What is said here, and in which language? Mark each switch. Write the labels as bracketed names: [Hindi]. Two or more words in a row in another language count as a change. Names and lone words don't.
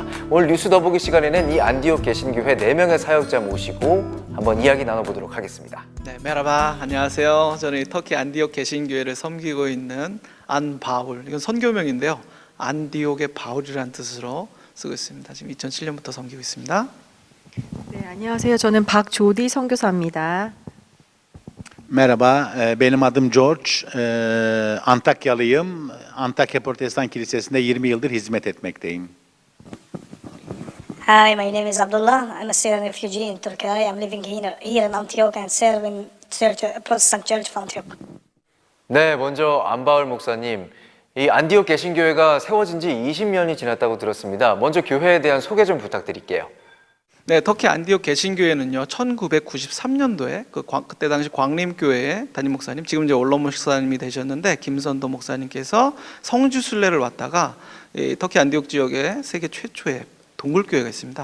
[Korean] 오늘 뉴스 더보기 시간에는 이 안디옥 개신교회 4명의 사역자 모시고 한번 이야기 나눠보도록 하겠습니다. 네, 메라바, 안녕하세요. 저는 터키 안디옥 개신교회를 섬기고 있는 안바울, 이건 선교명인데요. 안디옥의 바울이라는 뜻으로 쓰고 있습니다. 지금 2007년부터 섬기고 있습니다. 네, 안녕하세요. 저는 박조디 선교사입니다. [Turkish] Merhaba, benim adım George. Antakyalıyım. Antakya Protestan Kilisesi'nde 20 yıldır hizmet etmekteyim. [English] Hi, my name is Abdullah. I'm a Syrian refugee in Turkey. I'm living here in Antioch and serve in Protestant Church of Antioch. [Korean] 네, 먼저 안바울 목사님, 이 안디옥 개신교회가 세워진 지 20년이 지났다고 들었습니다. 먼저 교회에 대한 소개 좀 부탁드릴게요. 네, 터키 안디옥 개신교회는요, 1993년도에 그때 당시 광림교회의 담임 목사님, 지금 이제 원로 목사님이 되셨는데 김선도 목사님께서 성지 순례를 왔다가 터키 안디옥 지역에 세계 최초의 동굴교회가 있습니다.